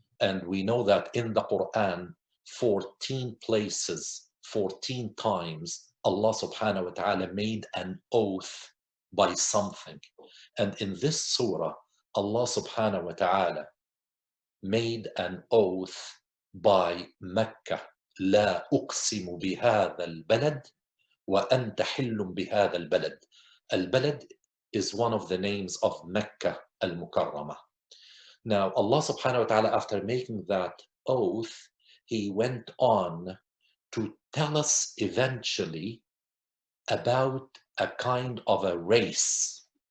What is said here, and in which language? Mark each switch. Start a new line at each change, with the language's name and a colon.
English: And we know that in the Quran, 14 places, 14 times, Allah subhanahu wa ta'ala made an oath by something. And in this surah, Allah subhanahu wa ta'ala made an oath by Mecca.
Arabic: لا أقسم بهذا البلد وأنت حل بهذا البلد.
English: Al-Balad is one of the names of Mecca al-Mukarramah. Now, Allah subhanahu wa ta'ala, after making that oath, he went on to tell us eventually about a kind of a race.